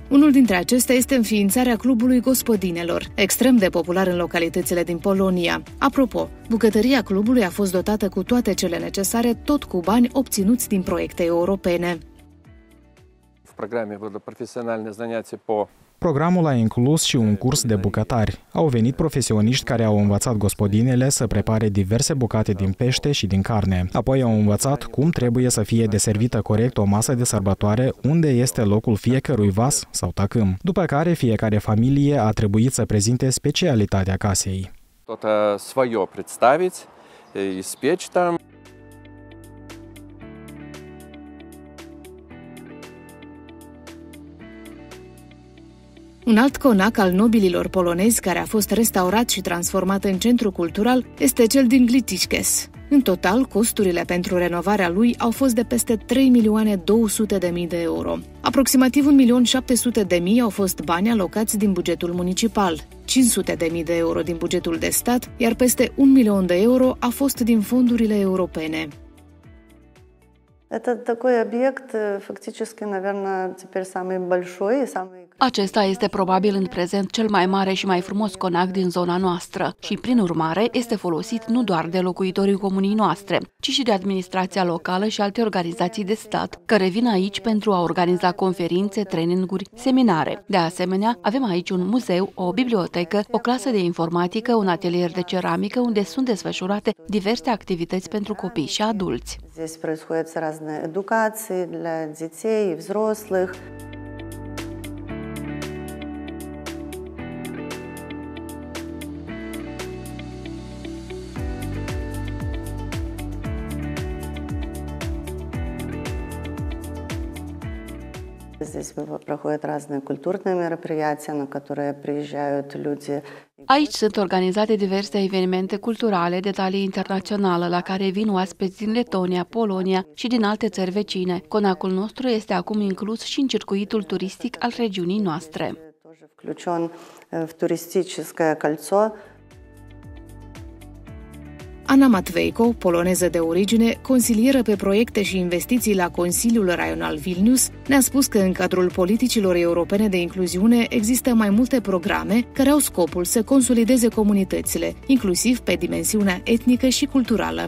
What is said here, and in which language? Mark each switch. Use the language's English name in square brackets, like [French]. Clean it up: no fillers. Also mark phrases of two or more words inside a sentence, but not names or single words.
[Romanian] Unul dintre acestea este înființarea Clubului Gospodinelor, extrem de popular în localitățile din Polonia. Apropo, bucătăria clubului a fost dotată cu toate cele necesare, tot cu bani obținuți din proiecte europene. [Russian] В программе будут профессиональные занятия по [Romanian] Programul a inclus și un curs de bucătari. Au venit profesioniști care au învățat gospodinele să prepare diverse bucate din pește și din carne. Apoi au învățat cum trebuie să fie deservită corect o masă de sărbătoare, unde este locul fiecărui vas sau tacâm. După care fiecare familie a trebuit să prezinte specialitatea casei. [Russian] Что-то свое представить, испечь там. [Romanian] Un alt conac al nobililor polonezi care a fost restaurat și transformat în centru cultural este cel din Gliwice. În total, costurile pentru renovarea lui au fost de peste 3.200.000 de euro. Aproximativ 1.700.000 au fost bani alocați din bugetul municipal, 500.000 de euro din bugetul de stat, iar peste 1.000.000 de euro a fost din fondurile europene. [Russian] Это такой объект, фактически, наверное, теперь самый большой и самый... [Romanian] Acesta este probabil în prezent cel mai mare și mai frumos conac din zona noastră și, prin urmare, este folosit nu doar de locuitorii comunii noastre, ci și de administrația locală și alte organizații de stat, care vin aici pentru a organiza conferințe, traininguri, seminare. De asemenea, avem aici un muzeu, o bibliotecă, o clasă de informatică, un atelier de ceramică, unde sunt desfășurate diverse activități pentru copii și adulți. [Russian] Здесь происходят разные эдукации для детей и взрослых. Здесь проходят разные культурные мероприятия, на которые приезжают люди. [Romanian] Aici sunt organizate diverse evenimente culturale de talie internațională la care vin oaspeți din Letonia, Polonia și din alte țări vecine. Conacul nostru este acum inclus și în circuitul turistic al regiunii noastre. Ana Matveico, poloneză de origine, consilieră pe proiecte și investiții la Consiliul Raional Vilnius, ne-a spus că în cadrul politicilor europene de incluziune există mai multe programe care au scopul să consolideze comunitățile, inclusiv pe dimensiunea etnică și culturală.